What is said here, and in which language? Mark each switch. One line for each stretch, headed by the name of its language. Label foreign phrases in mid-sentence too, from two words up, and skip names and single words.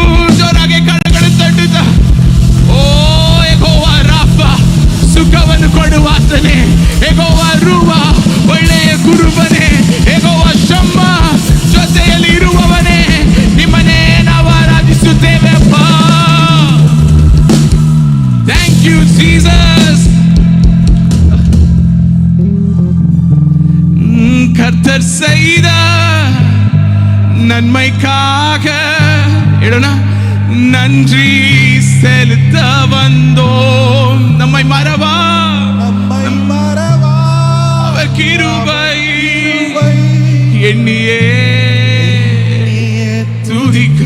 Kannada: ಜೋರಾಗಿ ಕಣ್ಣುಗಳು ತಟ್ಟುತ್ತಾ ಓ ಯೆಹೋವ ರಾಫ ಸುಖವನ್ನು ಕೊಡುವಾತನೇ, ಯೆಹೋವ ರೂವ ಒಳ್ಳೆಯ ಕುರುಬನೇ, ಯೆಹೋವ ಶಮ್ಮ ಜೊತೆಯಲ್ಲಿ ಇರುವವನೇ, ನಿಮ್ಮನ್ನೇ ನಾವು ಆರಾಧಿಸುತ್ತೇವೆ ಅಪ್ಪ.
English: Thank you Jesus.
Tamil: கர்த்தர் செய்த நன்மைக்காக நன்றி செலுத்த வந்தோம். நம்மை மறவா அவர் கிருபை எண்ணியே துதிக்க.